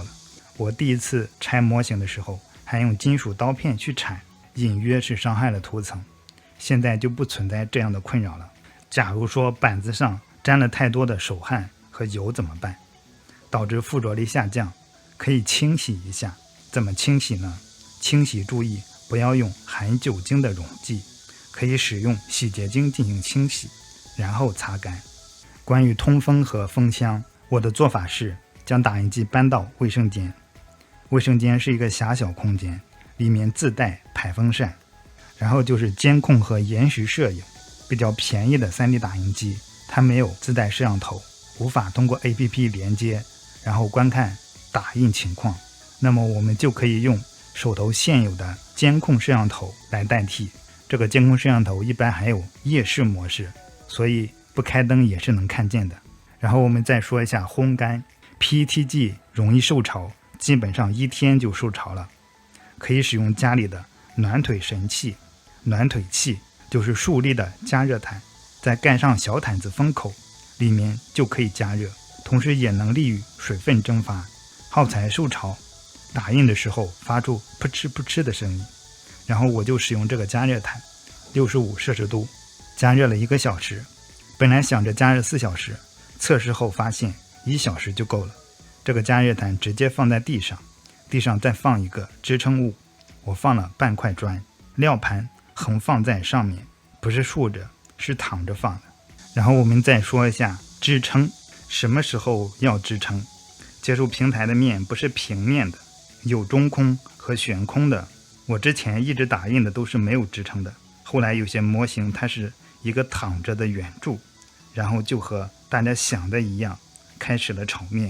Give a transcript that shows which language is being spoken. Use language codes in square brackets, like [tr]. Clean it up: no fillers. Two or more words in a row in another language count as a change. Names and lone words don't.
[zh] 我第一次拆模型的時候，還用金屬刀片去鏟，隱約是傷害了塗層。現在就不存在這樣的困擾了。假如說板子上沾了太多的手汗和油怎麼辦？導致附着力下降，可以清洗一下。怎麼清洗呢？清洗注意不要用含酒精的溶劑，可以使用洗潔精進行清洗，然後擦乾。關於通風和封箱，我的做法是將打印機搬到衛生間。衛生間是一個狹小空間，裡面自帶排風扇。然後就是監控和延時攝影。比較便宜的 3D 打印機，它沒有自帶攝像頭，無法通過 APP 連接，然後觀看打印情況。那麼我們就可以用手頭現有的監控攝像頭來代替。這個監控攝像頭一般還有夜視模式，所以不開燈也是能看見的。然後我們再說一下烘乾。PET 機容易受潮，基本上1天就受潮了。可以使用家裡的暖腿神器。暖腿器就是竖立的加熱毯，再蓋上小毯子封口，裡面就可以加熱，同時也能利于水分蒸發。耗材受潮，打印的時候發出噗嗤噗嗤的聲音。然後我就使用這個加熱毯，65攝氏度，加熱了1個小時。本來想着加熱4小時，測試後發現1小時就夠了。這個加熱毯直接放在地上，地上再放一個支撐物，我放了半塊磚，料盤橫放在上面，不是豎着，是躺着放的。然後我們再說一下支撐，什麼時候要支撐？接觸平台的面不是平面的，有中空和懸空的。我之前一直打印的都是沒有支撐的，後來有些模型它是一個躺着的圓柱，然後就和大家想的一樣，開始了炒面。